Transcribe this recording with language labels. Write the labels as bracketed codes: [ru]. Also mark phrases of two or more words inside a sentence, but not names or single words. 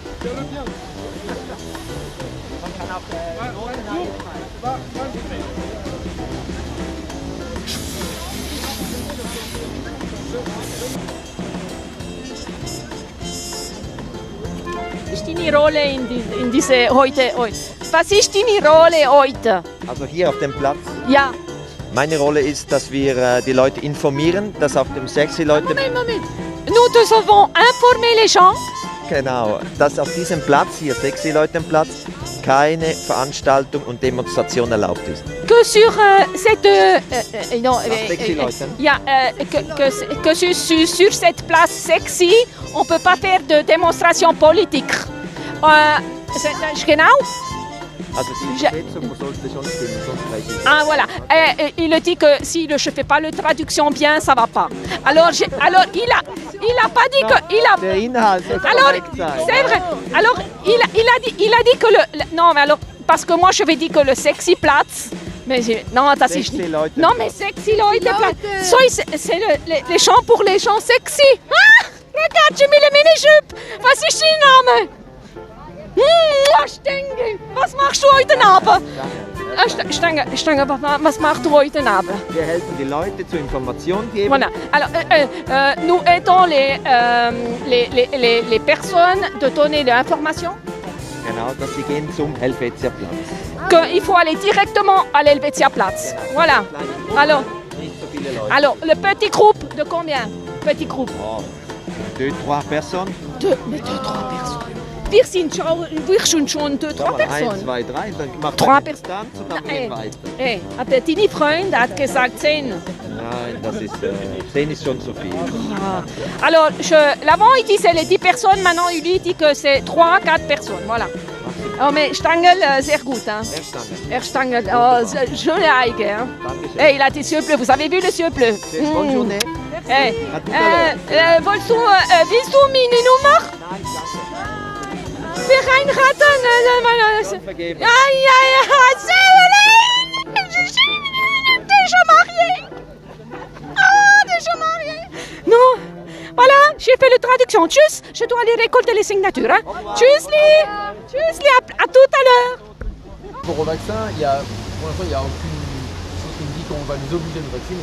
[de] Was ist deine Rolle in diese heute? Was ist deine Rolle heute? Also hier auf dem Platz? Ja. Meine Rolle ist, dass wir die Leute informieren, dass auf dem Sexy Leute... Moment. [fr] Nous devons informer les gens. [de] Genau, dass auf diesem Platz hier, Sexy Leutenplatz, keine Veranstaltung und Demonstration erlaubt ist. [fr] Que sur cette sur cette place sexy, on peut pas faire de démonstration politique. [de] Genau. Also die Übersetzung sollte schon stimmen, sonst weiß ich. [fr] Ah voilà, il dit que si je fais pas la traduction bien, ça va pas. Alors il a pas dit que il a. [de] Der Inhalt soll korrekt sein. [fr] C'est vrai. Alors il a dit que non mais alors parce que moi je vais dire que le sexy Platz. Mais non, [de] das ist nicht. [fr] Non mais sexy Leute Platz. So c'est les chants pour les gens sexy. Ah, regarde, j'ai mis le Minijupe. [de] Was ist dein Name? Stengi, was machst du heute Abend? Stengi, was machst du heute Abend? Wir helfen die Leute zur Information geben. [fr] Voilà. Alors, nous aidons les personnes de donner l'information. [de] Genau, dass sie gehen zum Helvetiaplatz. [fr] Qu'il faut aller directement à l'Helvetiaplatz. Voilà. Alors, le petit groupe de combien? Petit groupe. Oh, 2-3 personnes. 2-3 personnes. [de] wir sind schon 3 Personen. 1, 2, 3, dann macht 3 man Personen. Distanz und dann gehen weiter. Hey, aber deine Freundin hat gesagt 10. Nein, das ist, 10 ist schon zu viel. [fr] Alors, l'avant il disait les 10 personnes, maintenant il lui dit que c'est 3-4 personnes, voilà. [de] Oh, mais Stangl, sehr gut. Hein. Herr Stangl, [fr] oh, joli Eige. Hein. Hey, il a des yeux bleus, vous avez vu les yeux bleus? Bonne journée. [de] Hey, willst du meine Nummer? Wir reinraten. Ja, [fr] déjà marié. Déjà marié. Non. Voilà, j'ai fait la traduction. Tchuss, je dois aller récolter les signatures. Hein. Tchussli, à tout à l'heure. Pour au vaccin, pour l'instant, il n'y a aucune chose qui me dit qu'on va nous obliger de nous vacciner.